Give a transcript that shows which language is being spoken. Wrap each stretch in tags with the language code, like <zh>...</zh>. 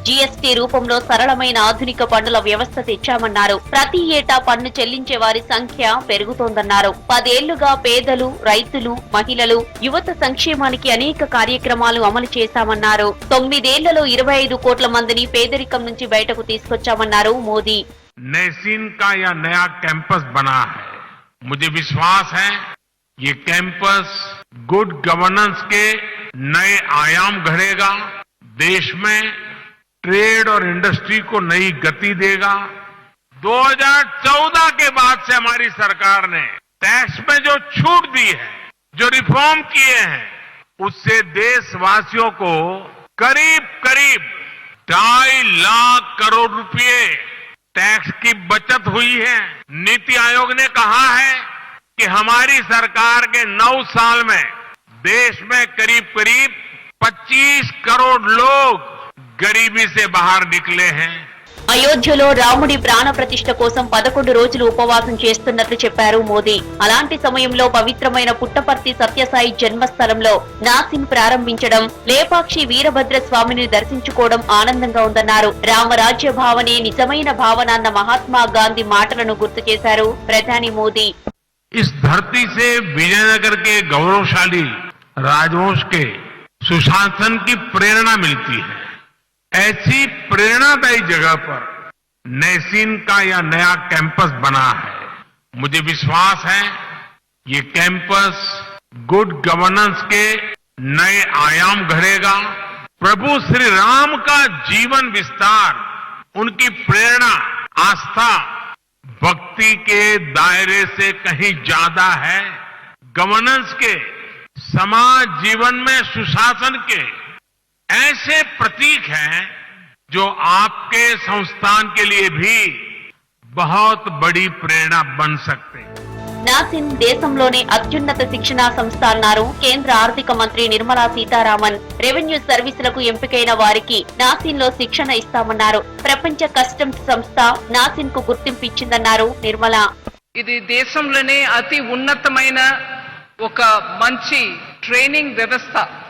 <te>GST రూపంలో సరళమైన ఆధునిక పన్నుల వ్యవస్థ తెచ్చామన్నారు. ప్రతి ఏటా పన్ను చెల్లించే వారి సంఖ్య పెరుగుతోందన్నారు. 10 ఏళ్లుగా పేదలు, రైతులు, మహిళలు, యువత సంక్షేమానికి అనేక కార్యక్రమాలు అమలు చేశామన్నారు. 9 ఏళ్లలో 25 కోట్ల మందిని పేదరికం నుంచి బయటకు తీసుకొచ్చామన్నారు మోదీ.</te> <hi>नैसिन का यह नया कैंपस बना है. मुझे विश्वास है ये कैंपस गुड गवर्नेंस के नए आयाम गढ़ेगा, देश में ट्रेड और इंडस्ट्री को नई गति देगा. 2014 के बाद से हमारी सरकार ने टैक्स में जो छूट दी है, जो रिफॉर्म किए हैं, उससे देशवासियों को करीब करीब 2.5 लाख करोड़ रुपए टैक्स की बचत हुई है. नीति आयोग ने कहा है कि हमारी सरकार के 9 साल में देश में करीब करीब 25 करोड़ लोग गरीबी से बाहर निकले हैं.</hi> <te>అయోధ్యలో రాముడి ప్రాణ ప్రతిష్ఠ కోసం 11 రోజులు ఉపవాసం చేస్తున్నట్లు చెప్పారు మోదీ. అలాంటి సమయంలో పవిత్రమైన పుట్టపర్తి సత్యసాయి జన్మస్థలంలో నాసిన్ ప్రారంభించడం, లేపాక్షి వీరభద్ర స్వామిని దర్శించుకోవడం ఆనందంగా ఉందన్నారు. రామరాజ్య భావనే నిజమైన భావన అన్న మహాత్మా గాంధీ మాటలను గుర్తు చేశారు ప్రధాని మోదీ.</te> <hi>इस धरती से विजयनगर के गौरवशाली राजवंश के सुशासन की प्रेरणा मिलती है. ऐसी प्रेरणादायी जगह पर नैसिन का यह नया कैंपस बना है. मुझे विश्वास है ये कैंपस गुड गवर्नेंस के नए आयाम गढ़ेगा. प्रभु श्री राम का जीवन विस्तार, उनकी प्रेरणा, आस्था भक्ति के दायरे से कहीं ज्यादा है. गवर्नेंस के, समाज जीवन में सुशासन के ऐसे प्रतीक हैं जो आपके संस्थान के लिए भी बहुत बड़ी प्रेरणा बन सकते हैं.</hi> <te>నాసిన్ దేశంలోనే అత్యున్నత శిక్షణా సంస్థ అన్నారు కేంద్ర ఆర్థిక మంత్రి నిర్మలా సీతారామన్. రెవెన్యూ సర్వీసులకు ఎంపికైన వారికి నాసిన్ లో శిక్షణ ఇస్తామన్నారు. ప్రపంచ కస్టమ్స్ సంస్థ నాసిన్ కు గుర్తింపు ఇచ్చిందన్నారు నిర్మలా. ఇది దేశంలోనే అతి ఉన్నతమైన ఒక మంచి ట్రైనింగ్ వ్యవస్థ.</te>